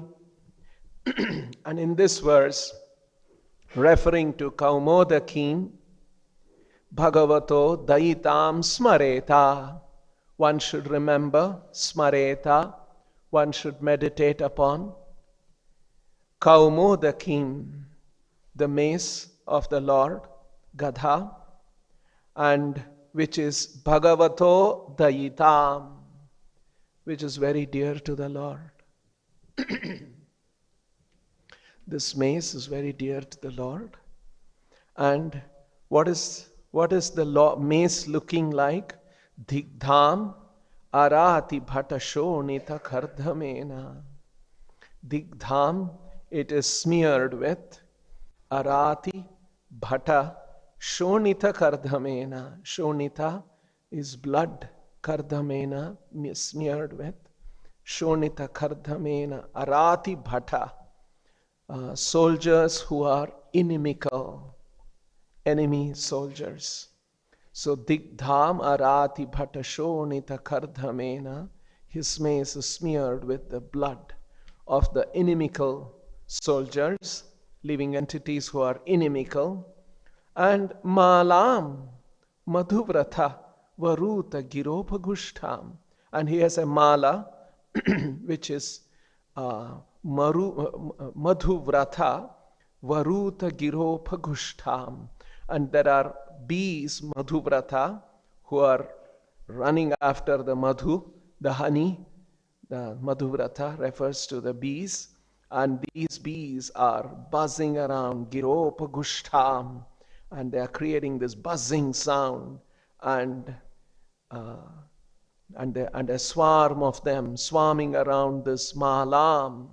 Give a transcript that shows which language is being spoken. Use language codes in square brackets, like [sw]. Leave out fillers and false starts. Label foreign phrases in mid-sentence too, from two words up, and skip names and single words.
[en] And in this verse, referring to Kaumodakim, [sa] Bhagavato Dayitam Smareta, [en] one should remember, Smareta, one should meditate upon Kaumodakim, the mace of the Lord, Gadha, and which is [sa] Bhagavato Dayitam, [en] which is very dear to the Lord. This mace is very dear to the Lord. And what is the mace looking like? [sa] Digdham arati bhatashonita kardhamena. Digdham, [en] it is smeared with [sa] arati bhata shonita kardhamena. [en] Shonita is blood, kardhamena smeared with. [sa] Shonita kardhamena arati bhata. [en] Soldiers who are inimical, enemy soldiers. So [sa] Digdham arati bhatashonita kardhamena, [en] his mace is smeared with the blood of the inimical soldiers, living entities who are inimical. [sa] And malam madhuvratha varuta giropagustham, [en] and he has a mala which is [sa] madhuvrata varuta giropagustham, [en] and there are bees, madhuvrata, who are running after the madhu, the honey. The madhuvrata refers to the bees, and these bees are buzzing around giropagustham, and they are creating this buzzing sound, and a swarm of them swarming around this malam.